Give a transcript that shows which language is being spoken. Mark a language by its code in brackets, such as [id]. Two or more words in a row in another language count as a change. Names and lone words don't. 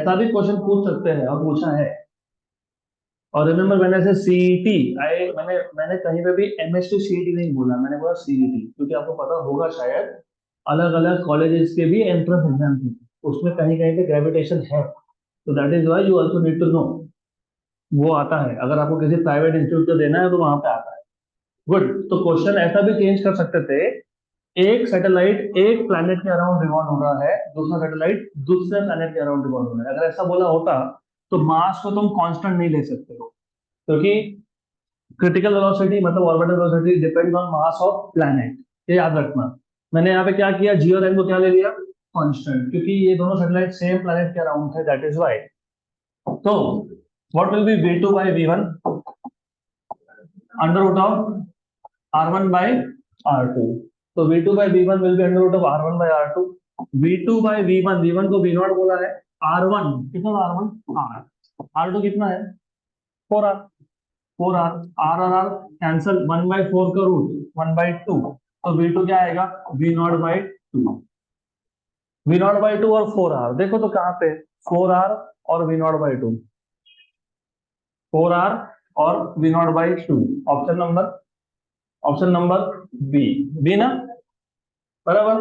[hi] ऐसा भी क्वेश्चन पूछ सकते हैं और पूछा है. और रिमेंबर मैंने से सीईटी मैंने कहीं पे भी एमएसटी सीईटी नहीं बोला, मैंने बोला सीईटी, क्योंकि आपको पता होगा शायद अलग अलग कॉलेजेस के भी [en] entrance exam [hi] थे, उसमें कहीं कहीं पे ग्रेविटेशन है. [en] तो that is why you also need to know. [hi] वो आता है, अगर आपको किसी [en] private institute [hi] को देना है तो वहां पे आता है. गुड. तो क्वेश्चन ऐसा भी चेंज कर सकते थे, एक सैटेलाइट एक प्लैनेट के [en] around revolve [hi] हो रहा है, दूसरा सैटेलाइट दूसरे प्लैनेट के [en] around revolve [hi] हो रहा है. अगर ऐसा बोला होता तो मास को तुम कांस्टेंट नहीं ले सकते हो, क्योंकि [en] critical velocity [hi] मतलब [en] orbital velocity depend on mass of planet. [hi] ये याद रखना. मैंने यहाँ पे क्या किया, जी और एन को क्या ले लिया, कांस्टेंट, क्योंकि ये दोनों [en] satellite same planet [hi] के अराउंड थे, [en] that is why. तो what will be v2 by v1 under root of r1 by r2. तो v2 by v1 will be under root of r1 by r2. v2 by v1, [hi] v1 को v0 बोला है, r1 कितना, [en] r1 r. [hi] r2 कितना है, 4r. 4r, r और r कैंसल, 1/4 का रूट 1/2, तो v2 क्या आएगा, v0/2। v0/2 और 4r देखो तो कहाँ पे 4r और v0/2, 4r और v0/2, [en] option number B [hi] ना, बराबर।